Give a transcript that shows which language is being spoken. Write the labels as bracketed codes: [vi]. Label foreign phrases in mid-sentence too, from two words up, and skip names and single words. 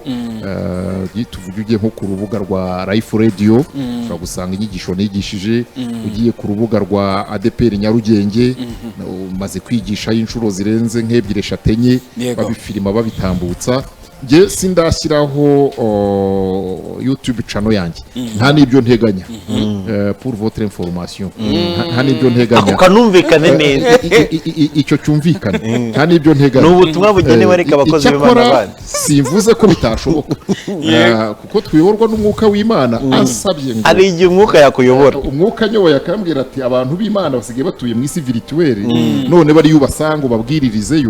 [rw] Tuvuge ugiye nko ku rubuga rwa Life Radio ushobora gusanga inyigisho nigishije. Ugiye ku rubuga rwa ADPR Nyarugenge maze kwigisha inshuro zirenze nk'ebyiri eshatu enye, babifilima babitambutsa. Nge sindashyiraho YouTube channel yanjye, nta n'ibyo nteganya. [fr] Pour votre information, [rw] nta n'ibyo nteganya. Ako kanumvikane neza, icyo cyumvikane, nta n'ibyo nteganya. N'ubutumwa bugenewe ariko abakozi b'Imana bandi. Simvuze ko bitashoboka, kuko twiyoborwa n'umwuka w'Imana. Ansabye ngo hari igihe umwuka yakuyobora, umwuka nyoboye akambwira ati abantu b'Imana basigaye batuye mu isi virtuelle, none bari yubasanga babwiririzeyo.